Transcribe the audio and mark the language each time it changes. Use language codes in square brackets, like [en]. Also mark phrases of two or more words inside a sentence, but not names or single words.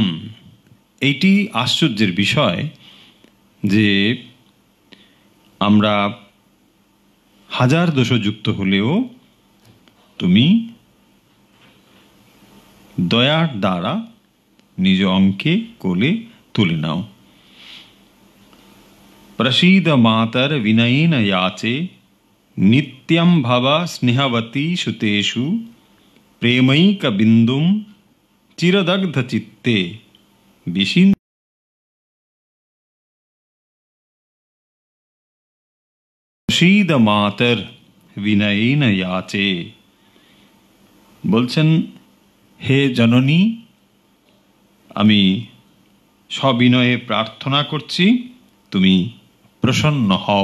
[bn] এইটি আশ্চর্যের বিষয় যে আমরা হাজার দোষযুক্ত হলেও তুমি দয়ার দ্বারা নিজ অঙ্কে কোলে তুলে নাও। [sa] প্রসীদ মাতর বিনয়েন याचे नित्यं भव स्नेहवती सुतेषु प्रेमैक बिंदुं चिरदग्ध चित्ते विशिन। প্রসীদ মাতর বিনয়েন याचे, [bn] বলছেন হে জননী, আমি সবিনয়ে প্রার্থনা করছি তুমি প্রসন্ন হও।